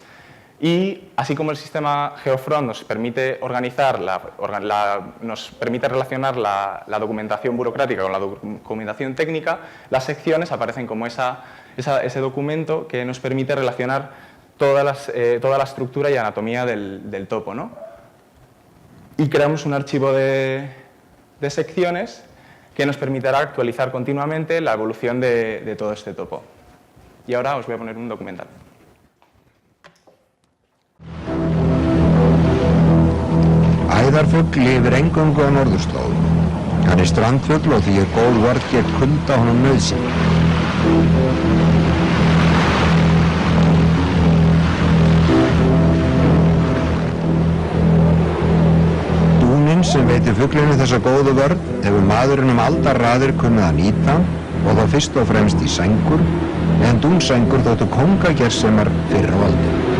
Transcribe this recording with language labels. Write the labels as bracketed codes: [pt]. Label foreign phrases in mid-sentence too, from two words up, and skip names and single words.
[es] Y así como el sistema GeoFront nos permite nos permite relacionar la documentación burocrática con la documentación técnica, las secciones aparecen como ese documento que nos permite relacionar toda la estructura y anatomía del topo, ¿no? Y creamos un archivo de secciones que nos permitirá actualizar continuamente la evolución de todo este topo. Y ahora os voy a poner un documental. [is] Æðarfugl lifir eingöngu á norðurslóðum. Hann er strandfugl og því góð vörn gegn kulda honum nauðsyn. Dúnin sem veitir fuglinu þessa góðu vörn hefur maðurinn aldarraðir kunnað að nýta og þá fyrst og fremst í sængur, en dúnsængur þóttu kóngagersemar fyrr á öldum.